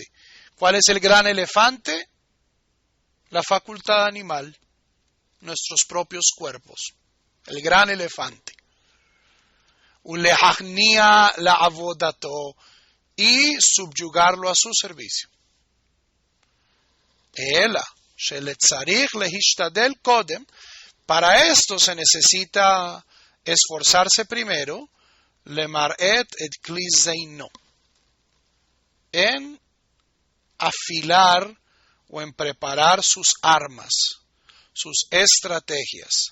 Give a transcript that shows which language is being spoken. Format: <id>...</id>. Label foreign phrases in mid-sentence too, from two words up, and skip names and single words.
<es>¿Cuál es el gran elefante? La facultad animal, nuestros propios cuerpos. El gran elefante.</es> <he>ולהכניע לעבודתו,</he> <es>y subyugarlo a su servicio.</es> <he>אלא שצריך להשתדל קודם,</he> <es>para esto se necesita esforzarse primero,</es> <he>למרט את כלי זינו,</he> <es>en afilar o en preparar sus armas, sus estrategias.</es>